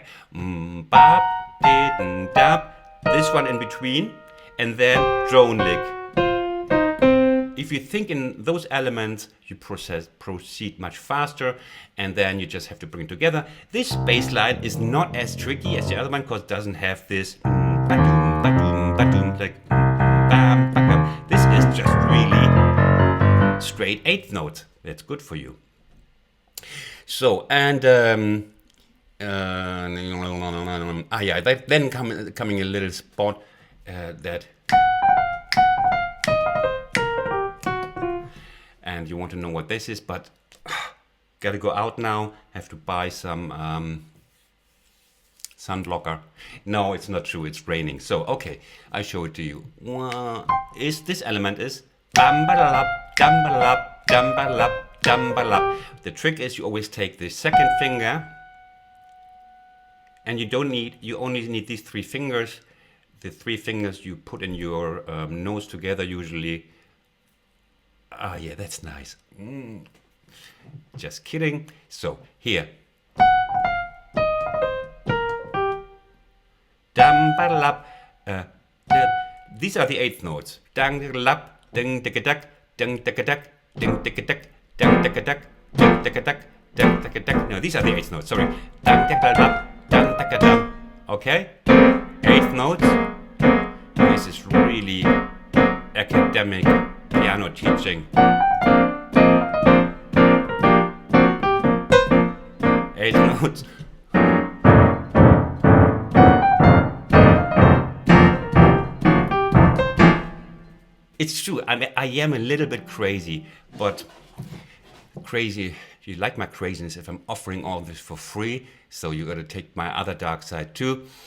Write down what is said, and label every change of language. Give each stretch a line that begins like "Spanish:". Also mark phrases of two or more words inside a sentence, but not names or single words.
English: Bap, did, dap. This one in between. And then drone lick. If you think in those elements, you proceed much faster, and then you just have to bring it together. This bass line is not as tricky as the other one because it doesn't have this ba-doom, ba-doom, ba-doom, like bam, bam. This is just really straight 8th notes. That's good for you. So, and then coming a little spot that. And you want to know what this is, but gotta go out now. Have to buy some sunblocker. No, it's not true. It's raining. So okay, I show it to you. This element is bam-ba-da-lap, dum-ba-da-lap, dum-ba-da-lap, dum-ba-da-lap. The trick is you always take the second finger, and you only need these 3 fingers. The 3 fingers you put in your nose together usually. Ah, yeah, that's nice. Just kidding. So, here. Dum-ba-da-lap. These are the 8th notes. Dang-da-lap, ding-da-ga-duck, ding-da-ga-duck, ding-da-ga-duck, ding-da-ga-duck, ding-da-ga-duck, ding-da-ga-duck. No, these are the 8th notes, sorry. Dang-da-ga-lap, dang-da-ga-duck. Okay? 8th notes. This is really academic piano teaching. 8 notes. It's true, I am a little bit crazy, but crazy, you like my craziness if I'm offering all this for free, so you gotta take my other dark side too.